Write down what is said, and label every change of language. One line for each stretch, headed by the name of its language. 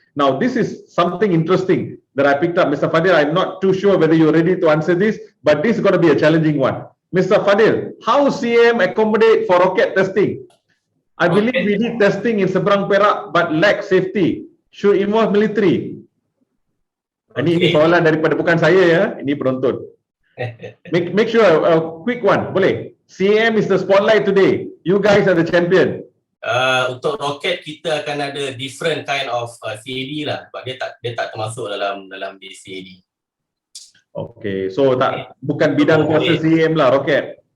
English: Now this is something interesting that I picked up. Mr. Fadil, I'm not too sure whether you're ready to answer this, but this is going to be a challenging one. Mr. Fadil, how CAAM accommodate for rocket testing? I believe we did testing in Seberang Perak but lack safety. Should involve military.
Malay: Ini soalan daripada bukan saya ya, ini penonton.
English: Make sure a quick one, boleh? CAAM is the spotlight today. You guys are the champion.
Malay: Untuk roket kita akan ada
English: different kind of CAD
Malay: lah, sebab dia tak termasuk dalam di CAD. Okay, so bukan bidang kuasa CAAM lah roket.